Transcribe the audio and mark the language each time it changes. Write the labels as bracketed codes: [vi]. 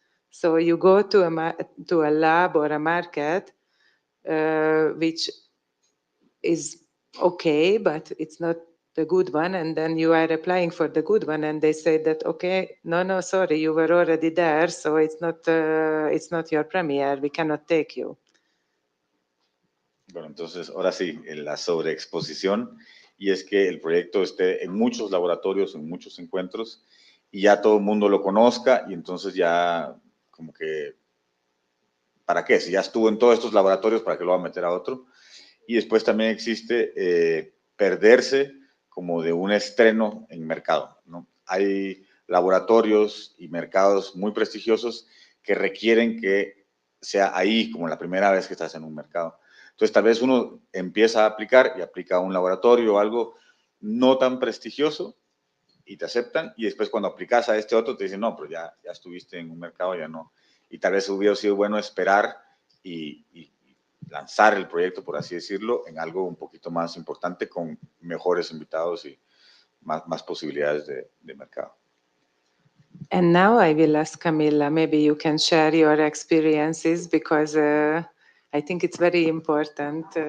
[en] So you go to a lab or a market which is okay, but it's not the good one, and then you are applying for the good one, and they say that, okay, no, sorry, you were already there, so it's not your premiere, we cannot take you. [es] Bueno, entonces, ahora sí, la sobreexposición, y es que el proyecto esté en muchos laboratorios, en muchos encuentros, y ya todo el mundo lo conozca, y entonces ya como que, ¿para qué? Si ya estuvo en todos estos laboratorios, ¿para qué lo va a meter a otro? Y después también existe perderse como de un estreno en mercado, ¿no? Hay laboratorios y mercados muy prestigiosos que requieren que sea ahí como la primera vez que estás en un mercado. Entonces, tal vez uno empieza a aplicar y aplica a un laboratorio o algo no tan prestigioso y te aceptan, y después cuando aplicas a este otro te dicen, no, pero ya estuviste en un mercado, ya no. Y tal vez hubiera sido bueno esperar y lanzar el proyecto, por así decirlo, en algo un poquito más importante, con mejores invitados y más posibilidades de mercado. [en] And now I will ask Camilla, maybe you can share your experiences, because I think it's very important.